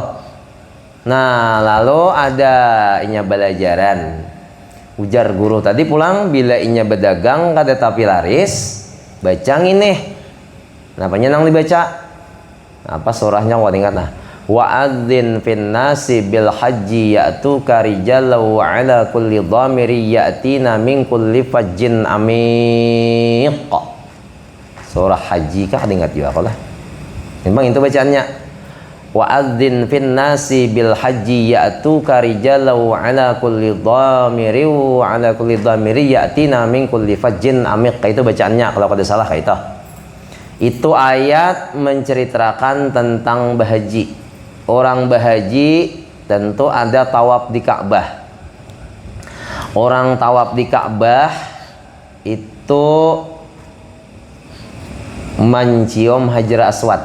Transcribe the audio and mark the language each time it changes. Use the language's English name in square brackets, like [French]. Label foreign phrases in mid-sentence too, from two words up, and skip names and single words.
[Banjar] Nah lalu ada inya belajaran, ujar guru tadi pulang bila inya berdagang kada tapi laris baca ini. Kenapa nang dibaca? Apa surahnya gua ingat nah. [Arabic] وأذن في الناس بالحج يأتوك رجالا وعلى كل ضامر يأتين من كل فج عميق. [Banjar] Surah haji kah ingat juga aku lah. Memang itu bacaannya. [Arabic] وأذن في الناس بالحج يأتوك رجالا وعلى كل ضامر وعلى كل ضامر يأتين من كل فج عميق. [Banjar] Itu bacaannya kalau kada salah kayak itu. Itu ayat menceritakan tentang bahaji. Orang bahaji tentu ada tawaf di Ka'bah. Orang tawaf di Ka'bah itu mencium Hajar Aswad.